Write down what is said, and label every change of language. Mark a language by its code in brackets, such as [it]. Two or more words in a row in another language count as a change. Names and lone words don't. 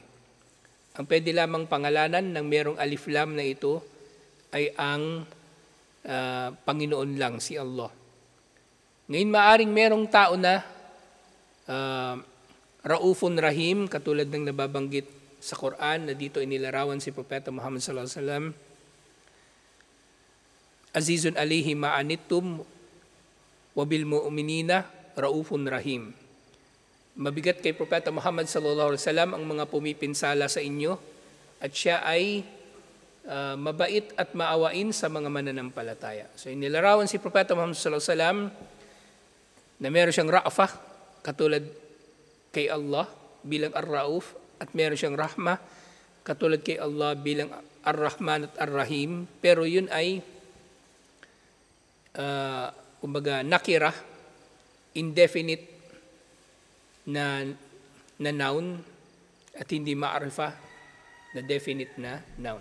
[tl] Ang pwede lamang pangalanan ng merong [ar] ألف لام [tl] na ito ay ang Panginoon lang, si Allah. Ngayon maaring merong tao na [ar] رؤوف رحيم, [tl] katulad ng nababanggit sa Quran na dito inilarawan si Propeta Muhammad [ar] صلى الله عليه وسلم. عزيز عليه ما عنتم و بالمؤمنين رؤوف رحيم. [tl] Mabigat kay Propeta Muhammad [ar] صلى الله عليه وسلم [tl] ang mga pumipinsala sa inyo at siya ay mabait at maawain sa mga mananampalataya. So inilarawan si Propeta Muhammad [ar] صلى الله عليه وسلم [tl] na meron siyang ra'afah katulad kay Allah bilang Ar-Rauf at meron siyang rahmah katulad kay Allah bilang Ar-Rahman at Ar-Rahim, pero yun ay kumbaga nakirah, indefinite na noun at hindi ma'arifah na definite na noun.